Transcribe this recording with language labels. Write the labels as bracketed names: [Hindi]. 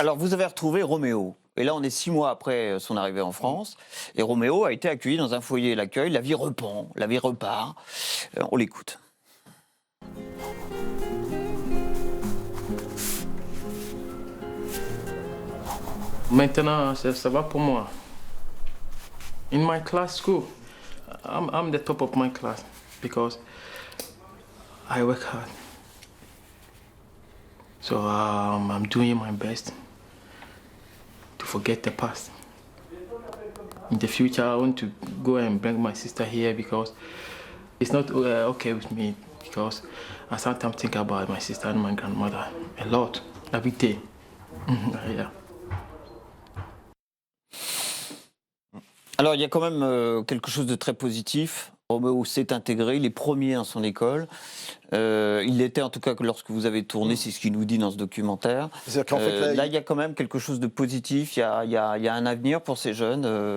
[French] Alors vous avez retrouvé Roméo. Et là, on est 6 mois après son arrivée en France. Et Roméo a été accueilli dans un foyer d'accueil. La vie reprend, la vie repart. On l'écoute. Maintenant, ça va pour moi. [English] In my class school, I'm the top of my class because I work hard. So I'm doing my best to forget the past. In the future, I want to go and bring my sister here because it's not okay with me because I sometimes think about my sister and my grandmother a lot, every day. Yeah. [French] Alors, il y a quand même quelque chose de très positif. Roméo s'est intégré, il est premier à son école. Il l'était en tout cas que lorsque vous avez tourné, c'est ce qu'il nous dit dans ce documentaire. Qu'en fait, là, il y a quand même quelque chose de positif, il y a un avenir pour ces jeunes